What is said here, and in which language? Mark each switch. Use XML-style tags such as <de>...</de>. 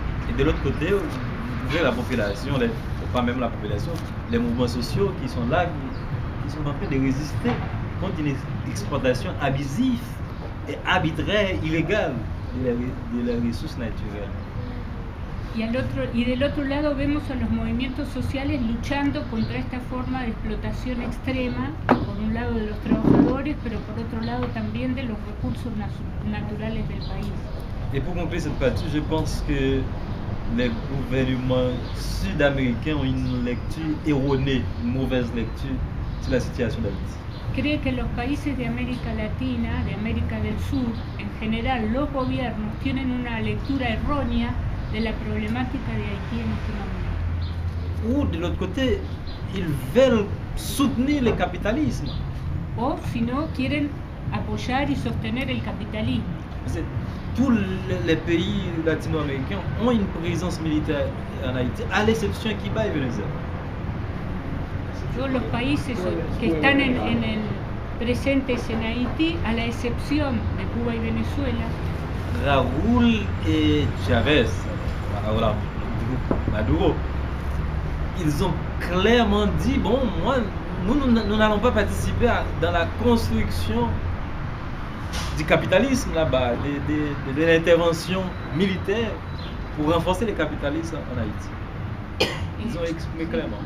<fr>Et de l'autre côté, vous avez la population, pas même la population, les mouvements sociaux qui sont là, qui sont en train de résister contre une exploitation abusive et arbitraire, illégale de las ressources naturales.</fr> <es>Y del otro lado vemos a los movimientos sociales luchando contra esta forma de explotación extrema, por un lado de los trabajadores, pero por otro lado también de los recursos naturales del país.</es> <fr>Et pour conclure cette partie, je pense que les gouvernements sud-américains ont une lecture erronée, une mauvaise lecture sur la situation d'Haïti.</fr> <es>Cree que los países de América Latina, de América del Sur, en general los gobiernos tienen una lectura errónea de la problemática de Haití en este momento.</es> <fr>Ou de l'autre côté, ils veulent soutenir le capitalisme.</fr> <es>O si no, quieren apoyar y sostener el capitalismo.</es> <fr>Tous les pays latino-américains ont une présence militaire en Haïti, à l'exception de Cuba et Venezuela.</fr> <es>Todos los países que están presentes en Haití, a la excepción de Cuba y Venezuela.</es> <fr>Raúl et Chavez, voilà, Maduro, ils ont clairement dit, bon, moi, nous n'allons pas participer dans la construction du capitalisme là-bas, de l'intervention militaire pour renforcer le capitalisme en Haïti. Ils ont exprimé clairement.</fr>